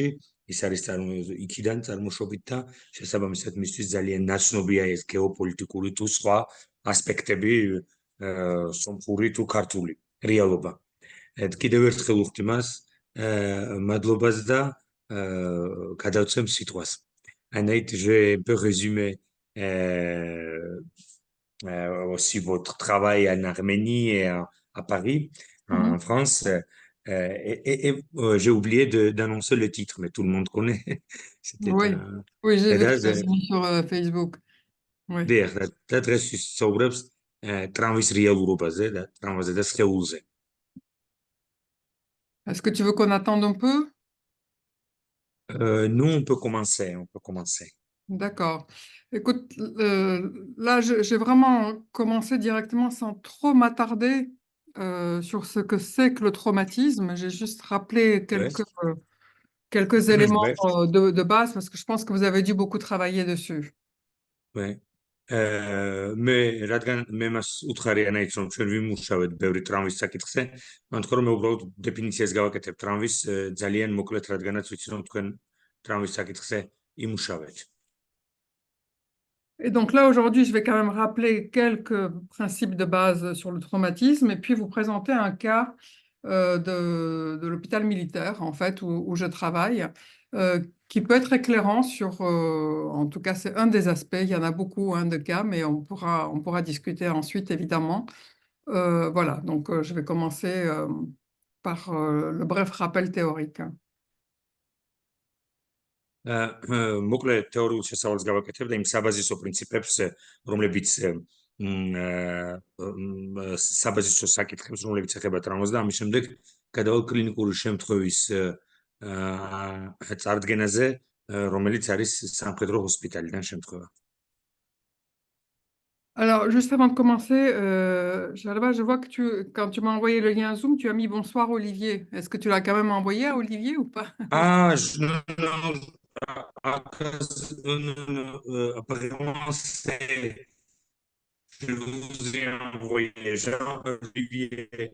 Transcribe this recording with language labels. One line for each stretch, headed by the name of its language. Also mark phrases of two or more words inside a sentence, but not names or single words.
Georgian: ის არის იქიდან წარმოშობით და შესაბამისად მისთვის ძალიან ნაცნობია ეს გეოპოლიტიკური თუ სხვა ასპექტები, სომხური თუ ქართული რეალობა. კიდევ ერთხელ ვუხდი მას მადლობას და გადავცემ სიტყვას.
French: Anaït, je vais un peu résumer aussi votre travail en Arménie et à Paris, en France. J'ai oublié d'annoncer le titre, mais tout le monde connaît. C'était Oui, oui, j'ai vu que tu un... as mis sur Facebook. Oui. D'adresse sobre tramvis რეალურობაზე და tramvაზე და სხეულზე. Est-ce que tu veux qu'on attende un peu? Nous, on peut commencer, on peut commencer. D'accord. Écoute, là, j'ai vraiment commencé directement sans trop m'attarder sur ce que c'est que le traumatisme. J'ai juste rappelé quelques éléments de base parce que je pense que vous avez dû beaucoup travailler dessus. Ouais.
Georgian: მე რადგან მე მას უთხარი ანაიც რომ ჩვენ ვიმუშავეთ ბევრი ტრამვის საკითხზე, მან თქვა რომ მე უბრალოდ დეფინიციას გავაკეთებ ტრამვის ძალიან მოკლედ, რადგანაც ვიცი რომ თქვენ ტრამვის საკითხზე იმუშავეთ.
French: Et donc là, aujourd'hui, je vais quand même rappeler quelques principes de base sur le traumatisme et puis vous présenter un cas de l'hôpital militaire, en fait, où je travaille, qui peut être éclairant sur, en tout cas, c'est un des aspects, il y en a beaucoup de cas, mais on pourra discuter ensuite, évidemment. Voilà, donc je vais commencer par le bref rappel théorique.
Georgian: მოკლედ თეორიულ შესწავლას გავაკეთებ და იმ საბაზისო პრინციპებს, რომლებიც საბაზისო საკითხებს, რომლებიც ეხება ტრამვას და ამის შემდეგ გადავალ კლინიკური შემთხვევის წარდგენაზე, რომელიც არის სამხედრო ჰოსპიტალიდან შემთხვევა.
French: Alors, juste avant de commencer, je vois que quand tu m'as envoyé le lien Zoom, tu as mis bonsoir Olivier. Est-ce que tu l'as quand même envoyé à Olivier ou pas? Ah, non, apparemment, je vous ai envoyé Jean-Olivier.